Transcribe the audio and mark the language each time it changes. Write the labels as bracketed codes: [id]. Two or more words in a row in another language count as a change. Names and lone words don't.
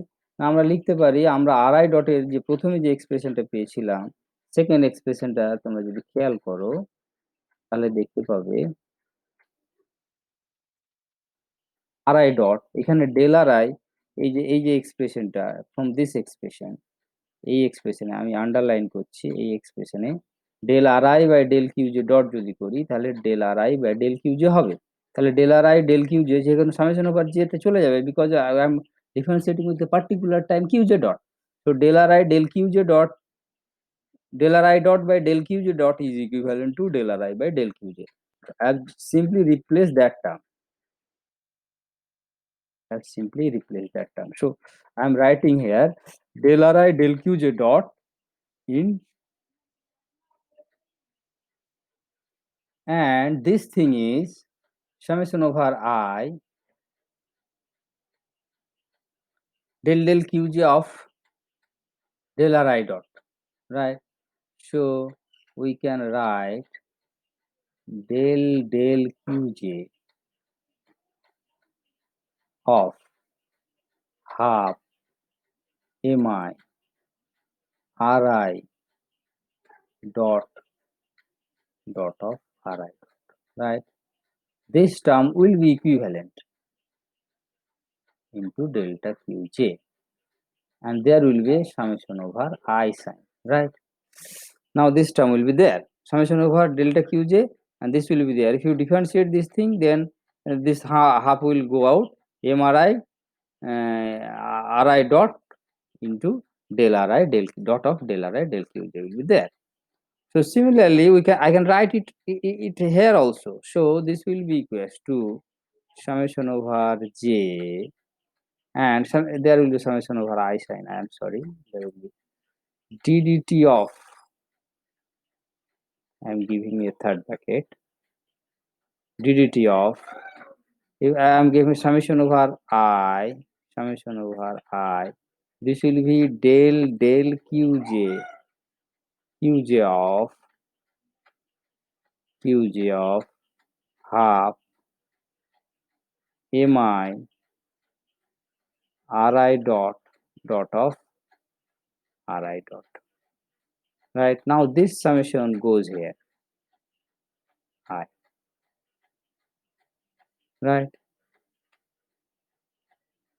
[bn] আমরা লিখতে পারি, আমরা আর আই ডটের যে প্রথমে যে এক্সপ্রেশনটা পেয়েছিলাম, সেকেন্ড এক্সপ্রেশনটা তোমরা যদি খেয়াল করো তাহলে দেখতে পাবে [en] r i dot, [bn] এখানে [en] del r i, [bn] এই যে এক্সপ্রেশনটা, [en] from this expression, [bn] এই এক্সপ্রেশনে আমি আন্ডারলাইন করছি, এই এক্সপ্রেশনে [en] del r i by del q j dot [bn] যদি করি তাহলে [en] del r i by del q j [bn] হবে। তাহলে [en] del r i del q j [bn] যেখানে [en] summation over j [bn] তে চলে যাবে, [en] because I am differentiating with a particular time q j dot. So del ri del qj dot del ri dot by del qj dot is equivalent to del ri by del qj. I've simply replaced that term. I've simply replaced that term. So I'm writing here del ri del qj dot in, and this thing is summation over I del del qj of del ri dot, right? So we can write del del qj of half mi ri dot dot of ri, right? This term will be equivalent into delta qj, and there will be a summation over I sign, right? Now this term will be there, summation over delta qj, and this will be there. If you differentiate this thing, then this half will go out, mri ri dot into del ri del dot of del ri del qj will be there. So similarly, I can write it here also. So this will be equals to summation over j, and there will be summation over I sign. I am sorry, there will be ddt of, I am giving a third bracket, ddt of, if I am giving summation over I, summation over I, this will be del del qj of half mi ri dot of ri dot, right? Now this summation goes here, I, right?